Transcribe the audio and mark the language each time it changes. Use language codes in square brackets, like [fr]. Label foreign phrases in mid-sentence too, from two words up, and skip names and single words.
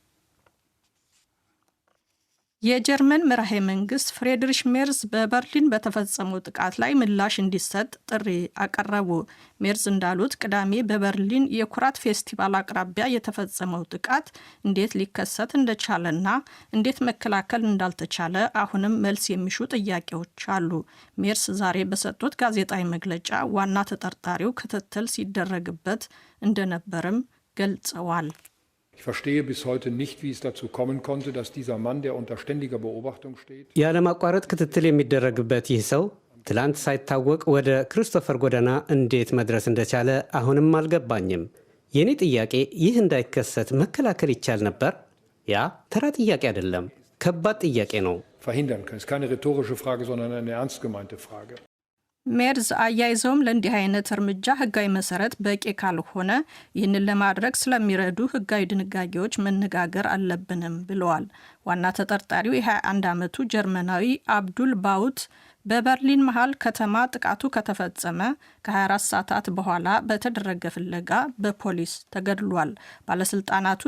[am] የጀርመን መራሄ መንግስት ፍሬድሪሽ ሜርዝ በበርሊን በተፈጸመው ጥቃት ላይ ምላሽ እንዲሰጥ ጥሪ አቀረቡ። ሜርዝ እንዳሉት ቅዳሜ በበርሊን የኩራት ፌስቲቫል አቅራቢያ የተፈጸመው ጥቃት እንዴት ሊከሰት እንደቻለና እንዴት መከላከል እንዳልተቻለ አሁንም መልስ የሚሹ ጥያቄዎች አሉ። ሜርስ ዛሬ በሰጡት ጋዜጣዊ መግለጫ ዋና ተጠርጣሪው ክትትል ሲደረግበት እንደነበርም ገልጸዋል። [de] Ich verstehe bis heute nicht, wie es dazu kommen konnte, dass dieser Mann, der unter ständiger Beobachtung steht, [am] ያለማቋረጥ ክትትል የሚደረግበት ይህ ሰው ትላንት ሳይታወቅ ወደ ክሪስቶፈር ጎዳና እንዴት መድረስ እንደቻለ አሁንም አልገባኝም። የኔ ጥያቄ ይህ እንዳይከሰት መከላከል ይቻል ነበር? ያ ተራ ጥያቄ አይደለም፣ ከባድ ጥያቄ ነው። [de] verhindern kann. Es ist keine rhetorische Frage, sondern eine ernst gemeinte Frage. [am] ሜርዝ አያይዘውም ለእንዲህ አይነት እርምጃ ህጋዊ መሰረት በቂ ካልሆነ ይህንን ለማድረግ ስለሚረዱ ህጋዊ ድንጋጌዎች መነጋገር አለብንም ብለዋል። ዋና ተጠርጣሪው የ21 ዓመቱ ጀርመናዊ አብዱል ባውት በበርሊን መሃል ከተማ ጥቃቱ ከተፈጸመ ከ24 ሰዓታት በኋላ በተደረገ ፍለጋ በፖሊስ ተገድሏል። ባለስልጣናቱ